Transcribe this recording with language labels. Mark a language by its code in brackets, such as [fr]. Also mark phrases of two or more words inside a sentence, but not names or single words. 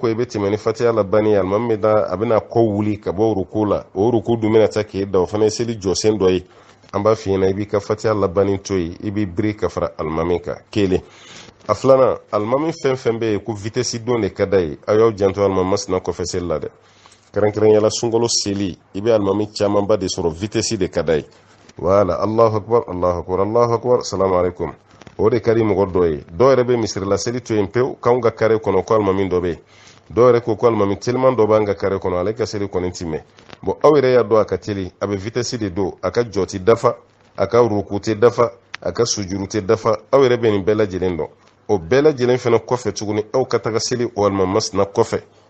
[bm] i bɛ tɛmɛ ni fatiya labanni ye alimami bɛ taa a bɛna kɔ wuli ka bɔ ruku la o ruku dun bɛna taa k'e da o fana ye seli jɔsen dɔ ye an b'a f'i ɲɛna i b'i ka fatiya labanni to yen i b'i biri ka fara alimami kan kelen a filanan alimami fɛn fɛn bɛ yen ko vitesse don de ka d'a ye aw y'aw janto alimami masina kɔfɛ seli la dɛ kɛrɛnkɛrɛnyala sunkalo seli i bɛ alimami camanba de sɔrɔ vitesse de ka d'a ye voilà [ar] الله أكبر الله أكبر الله أكبر السلام عليكم [bm] o de ka di mɔgɔ dɔ ye dɔw yɛrɛ bɛ misirila seli to yen pewu k'anw ka kare kɔnɔ ko alimami dɔ bɛ yen dɔw yɛrɛ ko alimami teliman dɔ b'an ka kare kɔnɔ ale ka seli kɔni ti mɛn bon aw yɛrɛ y'a dɔn a ka teli a bɛ vitesse de don a ka jɔ tɛ dafa a ka ruku tɛ dafa a ka sujuru tɛ dafa aw yɛrɛ bɛ nin bɛɛ lajɛlen dɔn o bɛɛ lajɛlen fana kɔfɛ tuguni aw ka taga seli o alimami masina kɔfɛ